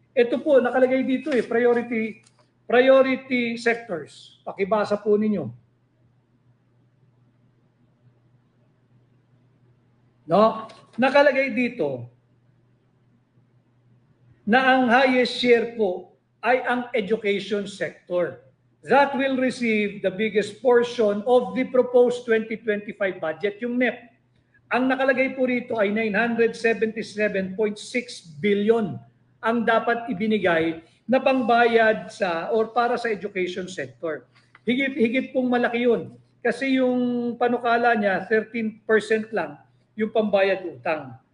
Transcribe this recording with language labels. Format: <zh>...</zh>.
<tl>Ito po, nakalagay dito priority sectors. Pakibasa po ninyo. No? Nakalagay dito na ang highest share po ay ang</tl> <en>education sector. That will receive the biggest portion of the proposed 2025 budget, yung NEP.</en> <tl>Ang nakalagay po rito ay 977.6 billion ang dapat ibinigay na pangbayad or para sa</tl> <en>education sector.</en> <tl>Higit pong malaki yun. Kasi yung panukala niya, 13% lang yung pambayad utang.</tl>